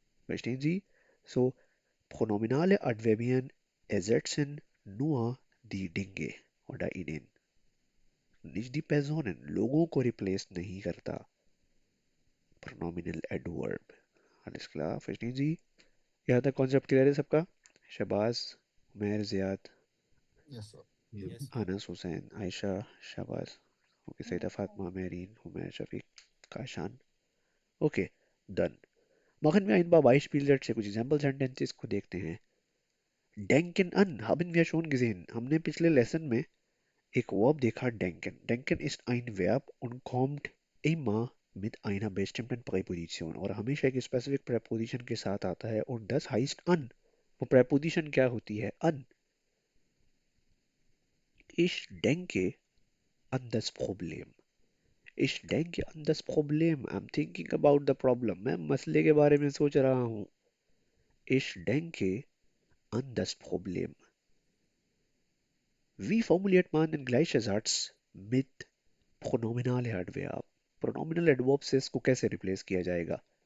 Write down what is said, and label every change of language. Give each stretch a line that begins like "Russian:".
German: Verstehen Sie? So, pronominale Adverbien ersetzen nur die Dinge oder ihnen. Nicht die Personen.
Hindi: लोगों को replace नहीं करता pronominal adverb.
German: Alles klar? Verstehen Sie?
Hindi: यहाँ तक concept clear है सबका? Shahbaz, Umair, Ziyad,
English: Yes sir. Anas, Hussain, Ayesha, Shabaz. Okay, Saeeda, Fatima, Merin, Umair, Shafiq, Kashan. Okay, done.
German: Machen wir ein paar Beispiele
Hindi: से कुछ एग्जांपल सेंटेंसेस को देखते हैं.
German: Denken an haben wir schon gesehen.
Hindi: हमने पिछले लेसन में एक वर्ब देखा denken.
German: Denken ist ein Verb und kommt immer mit einer bestimmten Präposition
Hindi: और हमेशा एक स्पेसिफिक preposition के साथ आता है
German: और das heißt an.
Hindi: वो preposition क्या होती है?
German: An. Ich denke an das Problem. Ich denke an das Problem.
English: I'm thinking about the problem.
Hindi: मैं मसले के बारे में सोच रहा हूँ.
German: Ich denke an das Problem. Wie formuliert man den gleichen Satz mit pronominale Adverb?
Hindi: Pronominal adverb से इसको कैसे रिप्लेस किया जाएगा?